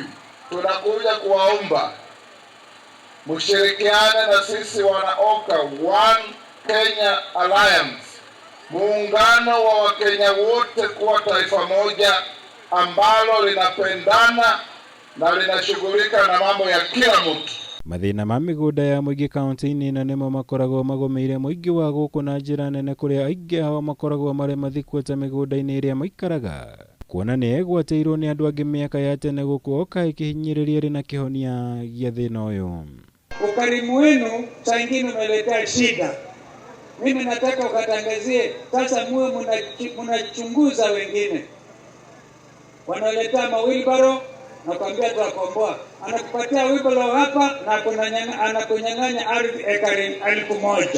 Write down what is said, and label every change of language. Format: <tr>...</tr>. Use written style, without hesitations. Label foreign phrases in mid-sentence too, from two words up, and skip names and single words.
<sw>Tunakuja kuwaomba mshirikiane na sisi wanaoka One Kenya Alliance, muungano wa Wakenya wote kuwa taifa moja ambalo linapendana na linashughulika na mambo ya kila mtu.</sw> <ki>Mathĩna ma mĩgũnda ya mũingĩ kaunti-inĩ ĩno nĩmo makoragwo magũmĩire mũingĩ wa gũkũ na njĩra nene, kũrĩa aingĩ ao makoragwo marĩ mathikuĩte mĩgũnda-inĩ ĩrĩa maikaraga, kuona nĩ egwatĩirwo nĩ andũ angĩ mĩaka ya tene gũkũ oka ĩkĩhinyĩrĩria rĩ na kĩhonia gĩa thĩna ũyũ.</ki> <sw>Ukarimu wenu saa ingine umeletea shida. Mimi nataka ukatangazie sasa, muwe mnachunguza wengine wanaletea mawilbaro na kwambia tuwakomboa, anakupatia wheelbarrow hapa na anakunyang'anya ardhi ekari 1000.</sw>